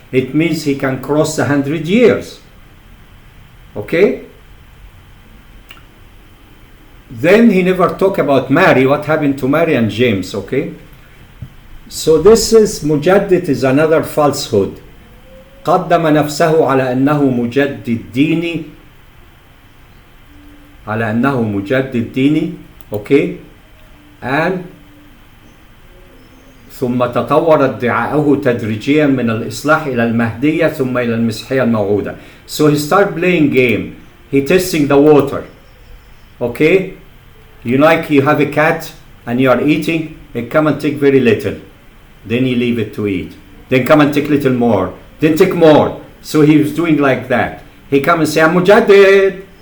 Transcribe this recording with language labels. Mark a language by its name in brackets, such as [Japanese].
[English] It means he can cross 100 years. Okay? Then he never talked about Mary, what happened to Mary and James, okay? So this is, Mujaddid is another falsehood. [Arabic] قدم نفسه على أنه مجدد ديني على أنه مجدد ديني, okay? And ثم تطور ادعاءه تدريجيا من الإصلاح إلى المهدية ثم إلى المسيحية الموعودة. [English] So he start playing game. He testing the water. Okay? You have a cat and you are eating, and come and take very little. Then you leave it to eat. Then come and take little more. Then take more. So he was doing like that. He come and say, I'm Mujaddid.